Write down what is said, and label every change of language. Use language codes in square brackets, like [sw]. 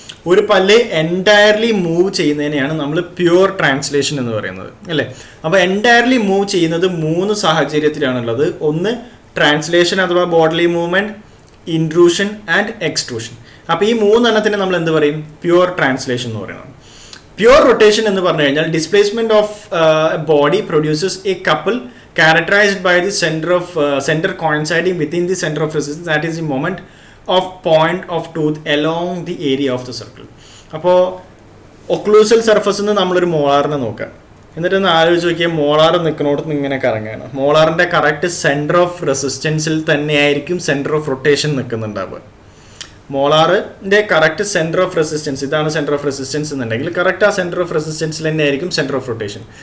[ml] ഒരു പല്ല് entirely move ചെയ്യുന്നതിനെയാണ് നമ്മൾ പ്യുവർ ട്രാൻസ്ലേഷൻ എന്ന് പറയുന്നത്, അല്ലേ? അപ്പോൾ എൻറ്റയർലി മൂവ് ചെയ്യുന്നത് 3 സാഹചര്യത്തിലാണുള്ളത്. ഒന്ന് ട്രാൻസ്ലേഷൻ അഥവാ body movement, intrusion and extrusion. അപ്പോൾ ഈ 3 എണ്ണത്തിന് നമ്മൾ എന്ത് പറയും? പ്യുവർ ട്രാൻസ്ലേഷൻ എന്ന് പറയുന്നത്. [en] pure rotation [ml] എന്ന് പറഞ്ഞു കഴിഞ്ഞാൽ [en] Displacement of body produces a couple characterized by the center coinciding within the center of resistance, that is the moment of point of tooth along the area of the circle. [ml] അപ്പോൾ occlusal സർഫസിൽ നിന്ന് നമ്മളൊരു മോളാറിനെ നോക്കാം, എന്നിട്ട് ഒന്ന് ആലോചിച്ച് നോക്കിയാൽ molar നിൽക്കുന്നിടത്ത് ഇങ്ങനെ കറങ്ങുകയാണ്. മോളാറിൻ്റെ കറക്റ്റ് സെൻറ്റർ ഓഫ് റെസിസ്റ്റൻസിൽ തന്നെയായിരിക്കും centre of rotation നിൽക്കുന്നുണ്ടാവുക. മോളാറിൻ്റെ correct centre of resistance, ഇതാണ് സെൻറ്റർ ഓഫ് റെസിസ്റ്റൻസ് എന്നുണ്ടെങ്കിൽ കറക്റ്റ് ആ സെൻറ്റർ ഓഫ് റെസിസ്റ്റൻസിൽ തന്നെ ആയിരിക്കും സെൻറ്റർ ഓഫ് റൊട്ടേഷൻ.